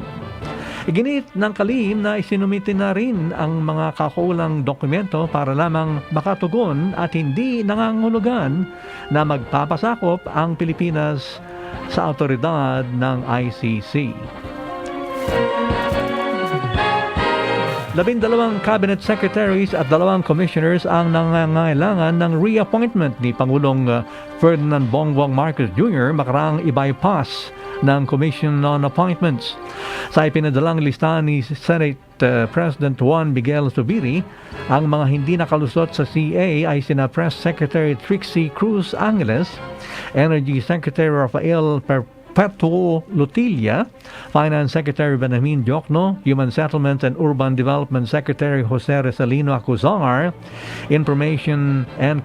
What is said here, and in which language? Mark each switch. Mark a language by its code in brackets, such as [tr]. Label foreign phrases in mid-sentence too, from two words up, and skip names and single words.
[tl] Iginit ng kalihim na isinumite na rin ang mga kakaulang dokumento para lamang makatugon at hindi nangangahulugan na magpapasakop ang Pilipinas sa autoridad ng ICC. 12 [en] cabinet secretaries [tl] at 2 commissioners ang nangangailangan ng reappointment ni Pangulong Ferdinand Bongbong Marcos Jr. makaraang i-bypass ng Commission on Appointments. Sa ipinadalang listahan ni Senate President Juan Miguel Zubiri, ang mga hindi nakalusot sa CA ay sina Press Secretary Trixie Cruz Angeles, Energy Secretary Rafael Perpetuo Lutilla, Finance Secretary Benjamin Diokno, Human Settlements and Urban Development Secretary Jose Rizalino Acuzar, Information and